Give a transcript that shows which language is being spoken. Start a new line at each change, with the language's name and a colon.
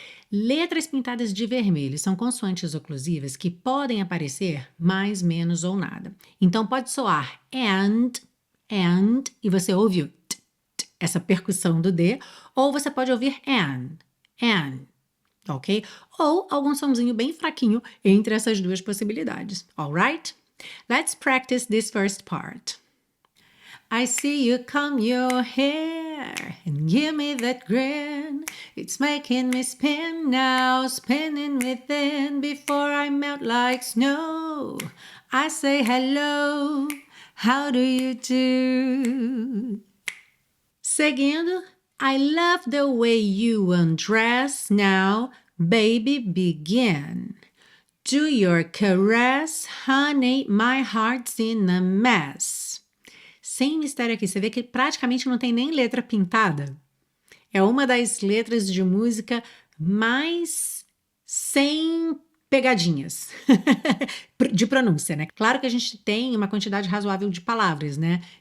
Portuguese: Letras pintadas de vermelho são consoantes oclusivas que podem aparecer mais, menos ou nada. Então pode soar and, e você ouve o t, essa percussão do D, ou você pode ouvir an, ok? Ou algum sonzinho bem fraquinho entre essas duas possibilidades, alright?
English: Let's practice this first part. I see you comb your hair and give me that grin. It's making me spin now, spinning within before I melt like snow. I say hello, how do you do?
Portuguese: Seguindo,
English: I love the way you undress now, baby begin. Do your caress, honey, my heart's in a mess.
Portuguese: Sem mistério aqui, você vê que praticamente não tem nem letra pintada. É uma das letras de música mais sem pegadinhas de pronúncia, né? Claro que a gente tem uma quantidade razoável de palavras, né?